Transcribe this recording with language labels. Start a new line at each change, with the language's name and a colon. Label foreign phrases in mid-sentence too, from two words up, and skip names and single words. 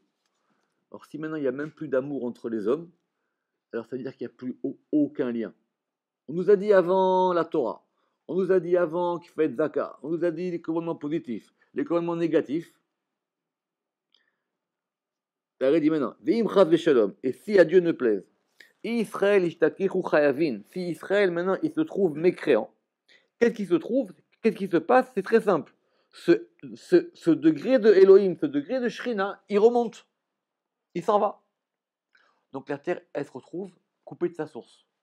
French: Alors si maintenant il n'y a même plus d'amour entre les hommes, alors ça veut dire qu'il n'y a plus aucun lien. On nous a dit avant la Torah, on nous a dit avant qu'il faut être Zaka, on nous a dit les commandements positifs, les commandements négatifs. La dit maintenant,
Hebrew: ואם חס ושלום,
French: et si à Dieu ne plaise,
Aramaic: ישראל אשתכחו חייבין,
French: si Israël maintenant il se trouve mécréant, qu'est-ce qui se trouve, qu'est-ce qui se passe? C'est très simple. Ce degré de Elohim, ce degré de Shrina, il remonte, il s'en va. Donc la terre, elle se retrouve coupée de sa source.